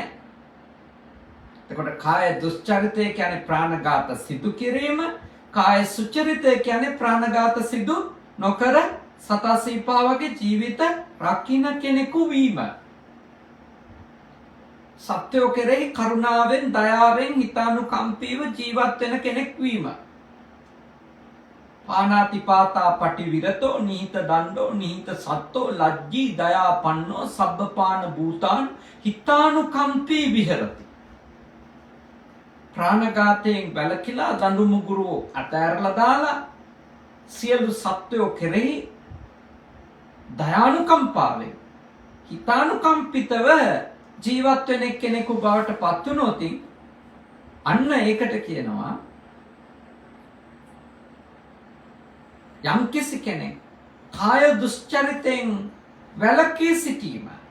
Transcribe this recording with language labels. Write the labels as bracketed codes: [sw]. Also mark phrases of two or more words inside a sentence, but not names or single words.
[si] එතකොට කාය දුස්චරිතය කියන්නේ ප්‍රාණඝාත සිදු කිරීම, කාය සුචරිතය කියන්නේ ප්‍රාණඝාත සිදු නොකර සතා සීපා වගේ ජීවිත රකින්න කෙනෙකු වීම. සත්‍යෝ කෙරෙහි කරුණාවෙන් දයාවෙන් හිතානුකම්පීව ජීවත් වෙන කෙනෙක් වීම. [pi] පානාතිපාතා පටිවිරතෝ නිහිත දණ්ඩෝ නිහිත සත්තෝ ලජ්ජී දයාපන්නෝ සබ්බපාන භූතාන් හිතානුකම්පී විහෙරති. [si] ප්‍රාණඝාතයෙන් වැළකීලා දඬු මුගුරු අතෑරලා දාලා සියලු සත්වයෝ කෙරෙහි දයානුකම්පාවෙන් හිතානුකම්පිතව ජීවත් වෙන කෙනෙකු බවට පත් වුණොත් අන්න ඒකට කියනවා යම්කිසි කෙනෙක් කාය දුස්චරිතයෙන් වැළකී සිටීම.